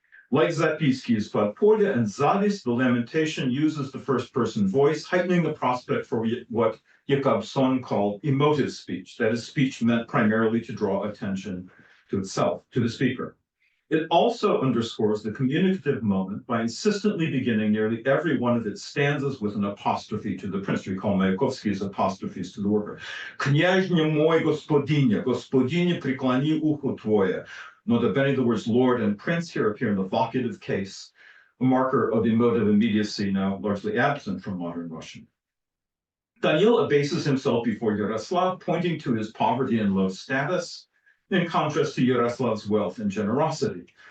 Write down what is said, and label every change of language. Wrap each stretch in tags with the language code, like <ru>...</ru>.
<en>Like Zapiski is Podpolya and Zadis, the lamentation uses the first person voice, heightening the prospect for what Jakobson called emotive speech, that is, speech meant primarily to draw attention to itself, to the speaker. It also underscores the communicative moment by insistently beginning nearly every one of its stanzas with an apostrophe to the prince. We call Mayakovsky's apostrophes to the worker.</en> <ru>Kняжня мой господиня, господиня преклони ухо твое.</ru> <en>Notably, the words Lord and Prince here appear in the vocative case, a marker of emotive immediacy now largely absent from modern Russian. Daniil abases himself before Yaroslav, pointing to his poverty and low status, in contrast to Yaroslav's wealth and generosity.</en>